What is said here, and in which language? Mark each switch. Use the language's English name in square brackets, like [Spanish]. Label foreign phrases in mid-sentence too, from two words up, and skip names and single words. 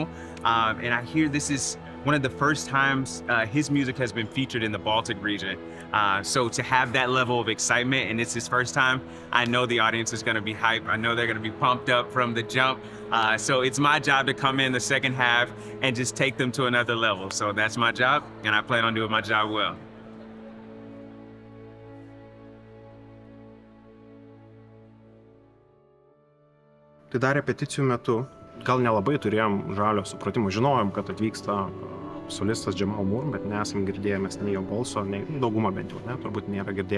[English] And I hear this is one of the first times his music has been featured in the Baltic region. So to have that level of excitement, and it's his first time, I know the audience is gonna be hyped. I know they're gonna be pumped up from the jump. So it's my job to come in the second half and just take them to another level. So that's my job, and I plan on doing my job well. [Lithuanian] Tai dar repeticijų metu gal nelabai turėjom žalio supratimo, žinojom, kad atvyksta solistas Jamal, bet nesam girdėję mes nei jo balso, nei dauguma bent jau, ne, turbūt nėra girdėję.